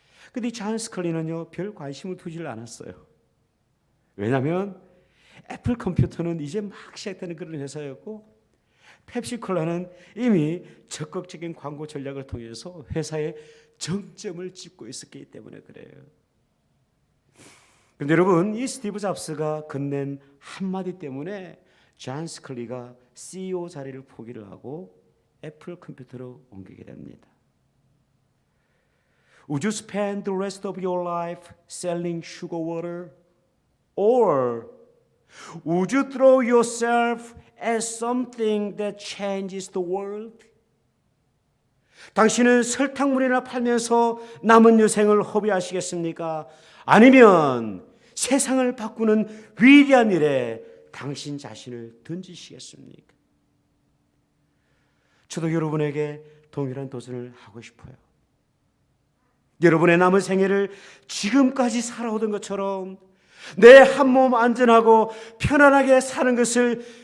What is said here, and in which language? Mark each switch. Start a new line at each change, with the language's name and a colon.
Korean: 그런데 존 스클리는요 별 관심을 두질 않았어요. 왜냐하면 애플 컴퓨터는 이제 막 시작되는 그런 회사였고 펩시콜라는 이미 적극적인 광고 전략을 통해서 회사에 정점을 찍고 있었기 때문에 그래요. 그런데 여러분, 이 스티브 잡스가 건넨 한마디 때문에 존 스클리가 CEO 자리를 포기를 하고 애플 컴퓨터로 옮기게 됩니다.
English: Would you spend the rest of your life selling sugar water? Or would you throw yourself at something that changes the world?
Korean: 당신은 설탕물이나 팔면서 남은 여생을 허비하시겠습니까? 아니면 세상을 바꾸는 위대한 일에 당신 자신을 던지시겠습니까? 저도 여러분에게 동일한 도전을 하고 싶어요. 여러분의 남은 생애를 지금까지 살아오던 것처럼 내 한 몸 안전하고 편안하게 사는 것을